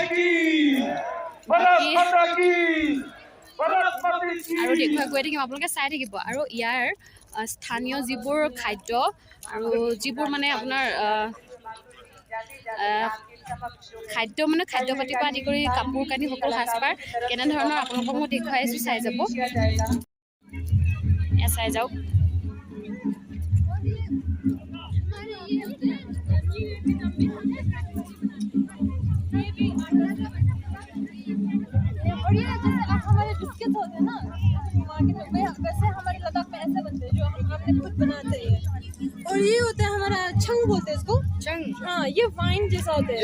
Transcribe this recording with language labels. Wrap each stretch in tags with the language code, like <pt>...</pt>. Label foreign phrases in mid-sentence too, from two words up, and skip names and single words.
<as>আৰু দেখুৱাই গৈ থাকিম আপোনালোকে চাই থাকিব আৰু ইয়াৰ স্থানীয় যিবোৰ খাদ্য আৰু যিবোৰ মানে আপোনাৰ খাদ্য পাতিৰ পৰা আদি কৰি কাপোৰ কানি সকলো সাজপাৰ কেনেধৰণৰ আপোনালোকক মই দেখুৱাই আছোঁ চাই যাব চাই যাওক</as> <hi>और ये जैसे हमारे बिस्किट होते हैं ना मार्केट में वैसे हमारे लद्दाख में ऐसे बनते हैं जो हम अपने खुद बनाते हैं और ये होता है हमारा छंग बोलते हैं इसको छंग हाँ ये वाइन जैसा होता है</hi>